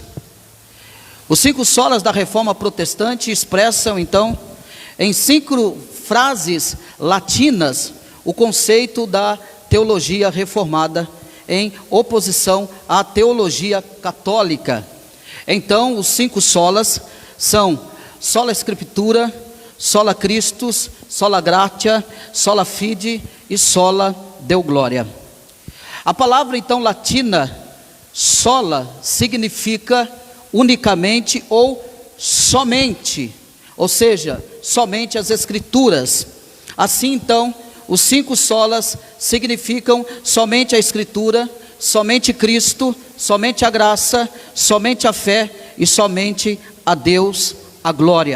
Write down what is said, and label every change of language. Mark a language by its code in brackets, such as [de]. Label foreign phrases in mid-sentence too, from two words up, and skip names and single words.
[pt] Os 5 solas da Reforma Protestante expressam então em 5 frases latinas o conceito da teologia reformada em oposição à teologia católica. Então, os 5 solas são [la] sola Scriptura, sola Christus, sola gratia, sola fide [pt] e [la] sola Deo gloria. [pt] A palavra então latina sola significa unicamente ou somente, ou seja, somente as Escrituras. Assim então, os 5 solas significam somente a Escritura, somente Cristo, somente a graça, somente a fé e somente a Deus a glória.